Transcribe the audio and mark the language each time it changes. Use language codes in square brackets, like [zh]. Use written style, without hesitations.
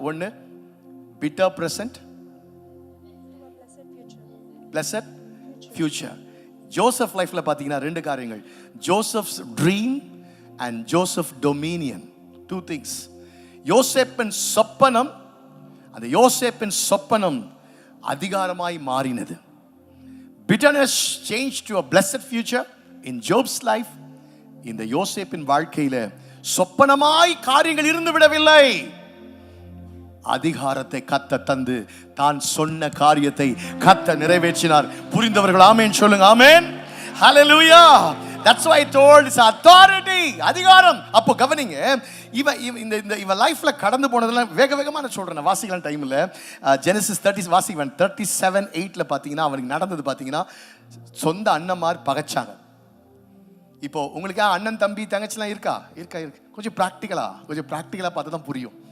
[en] 1 bitter present, blessed future. [ta] Joseph லைஃப்ல பாத்தீங்கன்னா 2 காரியங்கள், Joseph's dream and Joseph Dominion. 2 things. யோசேப்பின் சொப்பனம், அந்த யோசேப்பின் சொப்பனம் அதிகாரமாய் மாறினது. [en] bitterness changed to a blessed future in Job's life. [ta] இந்த யோசேப்பின் வாழ்க்கையில சொப்பனமாய் காரியங்கள் இருந்து விடவில்லை, அதிகாரத்தை கத்த தந்து தான் சொன்ன காரியத்தை கத்த நிறைவேற்றினார். புரிந்தவர்கள் ஆமென் சொல்லுங்க. ஆமென், ஹalleluya. [en] That's why I told it's authority, அதிகாரம். [ta] அப்போ கவனிங்க, இவ லைஃப்ல கடந்து போனதெல்லாம் வேக வேகமா நான் சொல்றேன். வாசிக்கலாம் டைம்ல ஜெனசிஸ் 30 வாசிக்கலாம் 37:8ல பாத்தீங்கன்னா அவனுக்கு நடந்தது பாத்தீங்கன்னா, சொந்த அண்ணன்மார் பகைச்சாங்க. இப்போ உங்களுக்கு அண்ணன் தம்பி தங்கச்சிலாம் இருக்கா? கொஞ்சம் ப்ராக்டிக்கலா பார்த்தா தான் புரியும்.